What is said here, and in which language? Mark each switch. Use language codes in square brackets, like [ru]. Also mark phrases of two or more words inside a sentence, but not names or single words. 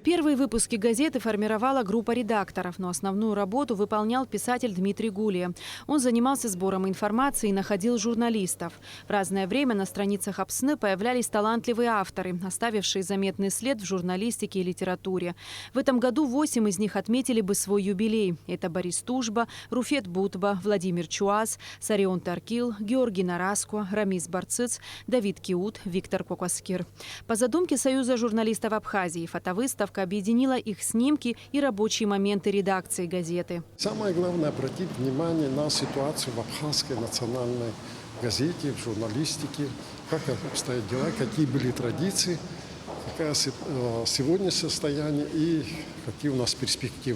[ru] Первые выпуски газеты формировала группа редакторов, но основную работу выполнял писатель Дмитрий Гулия. Он занимался сбором информации и находил журналистов. В разное время на страницах Апсны появлялись талантливые авторы, оставившие заметный след в журналистике и литературе. В этом году 8 из них отметили бы свой юбилей. Это Борис Тужба, Руфет Бутба, Владимир Чуаз, Сарион Таркил, Георгий Нараско, Рамис Барцыц, Давид Киут, Виктор Кокаскир. По задумке Союза журналистов Абхазии фотовыставка объединила их снимки и рабочие моменты редакции газеты. Самое главное — обратить внимание на ситуацию в абхазской национальной газете, в журналистике, как обстоят дела, какие были традиции, какое сегодня состояние и какие у нас перспективы.